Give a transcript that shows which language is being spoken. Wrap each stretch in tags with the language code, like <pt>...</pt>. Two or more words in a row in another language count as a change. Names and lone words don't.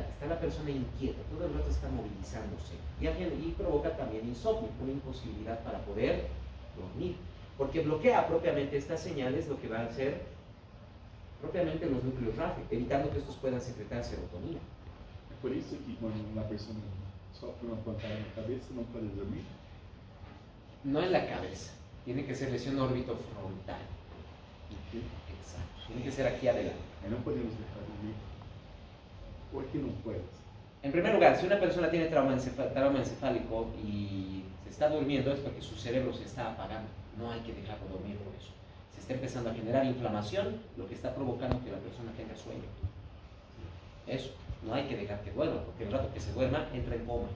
<es>Está la persona inquieta, todo el rato está movilizándose y provoca también insomnio, una imposibilidad para poder dormir, porque bloquea propiamente estas señales, lo que va a hacer propiamente los núcleos RAF, evitando que estos puedan secretar serotonina.</es> <pt>Por isso que quando uma pessoa sofre uma pancada na cabeça, não pode dormir?</pt> <es>No en la cabeza, tiene que ser lesión orbitofrontal. Okay. Exacto, tiene que ser aquí adelante.</es> <pt>Aí não podemos deixar dormir. Por que não puedes?</pt> <es>En primer lugar, si una persona tiene trauma encefálico y se está durmiendo, es porque su cerebro se está apagando. No hay que dejarlo dormir por eso. Se está empezando a generar inflamación, lo que está provocando que la persona tenga sueño. Eso, no hay que dejar que duerma, porque el rato que se duerma entra en coma.</es>